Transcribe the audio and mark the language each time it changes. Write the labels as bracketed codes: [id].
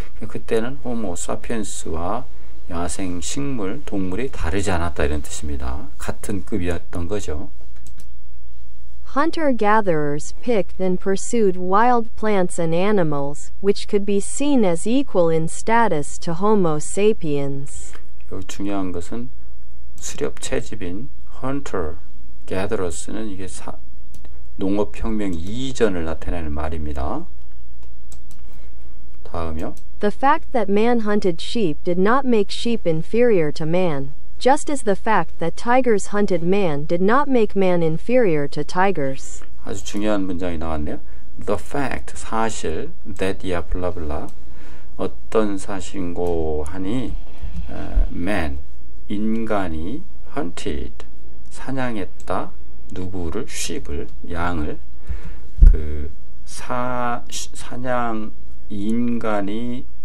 [ko] 그때는 호모 사피엔스와 야생 식물, 동물이 다르지 않았다. 이런 뜻입니다. 같은 급이었던 거죠. [en] Hunter-gatherers picked and pursued wild plants and animals, which could be seen as equal in status to Homo sapiens. [ko] 중요한 것은 수렵 채집인 hunter-gatherers는 이게 농업혁명 이전을 나타내는 말입니다. 다음이요. [en] The fact that man hunted sheep did not make sheep inferior to man, just as the fact that tigers hunted man did not make man inferior to tigers. [ko] 아주 중요한 문장이 나왔네요. [en] The fact, [ko] 사실, that이야 블라블라, 어떤 사실고 하니 man, 인간이 hunted, 사냥했다. 누구를? sheep을, 양을. 사냥 인간이